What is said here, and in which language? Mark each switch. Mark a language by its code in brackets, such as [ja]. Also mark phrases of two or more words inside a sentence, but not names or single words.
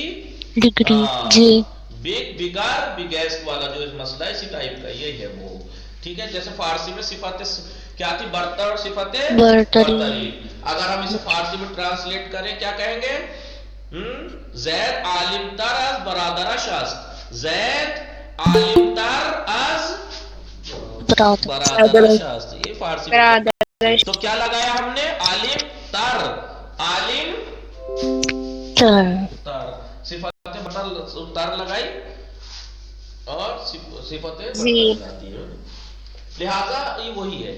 [ur] ڈگری. جی [en] big bigger biggest [ur] والا جو مسئلہ ہے اسی ٹائپ کا یہی ہے وہ. ٹھیک ہے. جیسے فارسی میں صفت کیا تھی؟ برتر اور صفت برتری. اگر ہم اسے فارسی میں ٹرانسلیٹ کریں کیا کہیں گے؟ [fa] زید عالم تر از برادر شخص. زید عالم تر از برادر شخص. [ur] یہ فارسی میں. تو کیا لگایا ہم نے؟ [fa] عالم تر. عالم تر [ur] صفت تر لگائی اور صفت برتر لگاتی ہے. لہذا یہ وہی ہے.